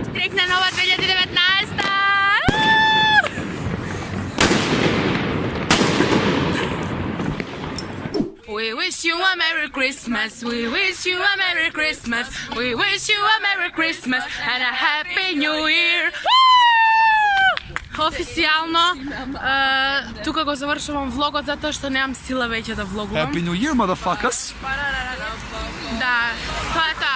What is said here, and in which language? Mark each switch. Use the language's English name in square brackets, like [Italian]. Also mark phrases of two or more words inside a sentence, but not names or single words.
[Macedonian] Среќна нова 2019! [English] We wish you a Merry Christmas, we wish you a Merry Christmas, we wish you a Merry Christmas and a Happy New Year! [Macedonian] Официјално, тука го завршувам влогот затоа што немам сила веќе да влогувам. [English] Happy New Year, motherfuckers! [Macedonian] Да, тоа е